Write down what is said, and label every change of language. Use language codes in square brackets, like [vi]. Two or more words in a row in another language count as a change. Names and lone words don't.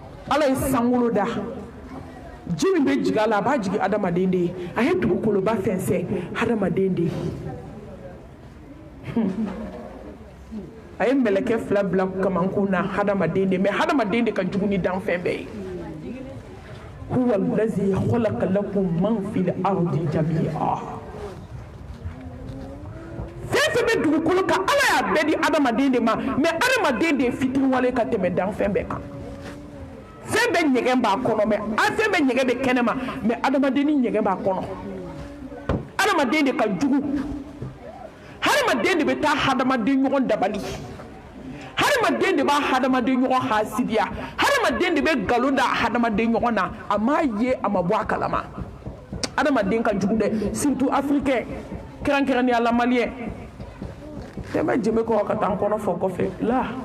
[bm] ala ye sankolo da ji min bɛ jigin a la a b'a jigin adamaden de ye a ye dugukoloba fɛnsɛ adamaden de ye a ye mɛlɛkɛ 2 bila kamankun na hadamaden de mais hadamaden de ka jugu ni danfɛn bɛɛ ye [ar] هو الذي خلق لكم ما في الأرض جميعا [bm] fɛn bɛ dugukolo kan ala y'a bɛɛ di adamaden de ma mais adamaden de ye fitiriwale ka tɛmɛ danfɛn bɛɛ kan fɛn bɛ ɲɛgɛn b'a kɔnɔ mais fɛn bɛ ɲɛgɛn bɛ kɛnɛma mais adamaden ni ɲɛgɛn b'a kɔnɔ adamaden de ka jugu hadamaden de bɛ taa hadamaden ɲɔgɔn dabali hadamaden de b'a hadamaden ɲɔgɔn hasidiya hadamaden de bɛ nkalon da hadamaden ɲɔgɔn na a m'a ye a ma bɔ a kalama hadamaden ka jugu dɛ [fr] surtout africain [bm] kɛrɛnkɛrɛnnenya la maliyɛn tɛmɛ jɛmɛ kɔ ka taa n kɔnɔ fɔ kɔfɛ la